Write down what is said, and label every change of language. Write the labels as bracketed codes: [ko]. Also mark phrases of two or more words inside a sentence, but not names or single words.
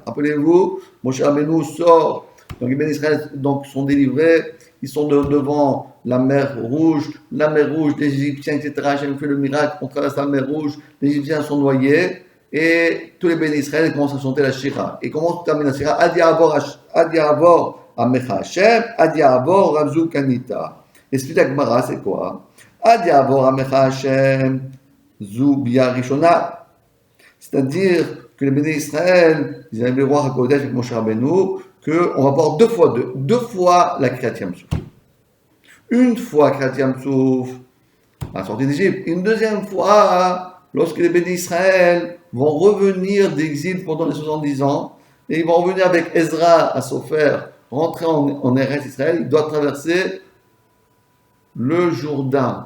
[fr] Rappelez-vous, Moshe Rabbeinu sort, donc les bénis Israël sont délivrés, ils sont devant la mer Rouge, les Égyptiens, etc. Hashem fait le miracle, on traverse la mer Rouge, les Égyptiens sont noyés, et tous les bénis Israël commencent à chanter la Shira. Et comment se termine la Shira? [he] עד יעבור עמך השם, עד יעבור עם זו קנית. [fr] Et celui de la Gemara, c'est quoi? [he] עד יעבור עמך השם, זו ביאה ראשונה. [fr] C'est-à-dire que les bénis Israël, ils avaient le roi HaKodesh avec Moshe Rabbeinu, qu'on va voir deux fois la [he] קריעת ים סוף. [fr] Une fois [he] קריעת ים סוף, [fr] à la sortie d'Égypte. Une deuxième fois, lorsque les bénis Israël vont revenir d'exil pendant les 70 ans, et ils vont revenir avec Ezra à Sofer, rentrer en Eretz Israël, ils doivent traverser le Jourdain.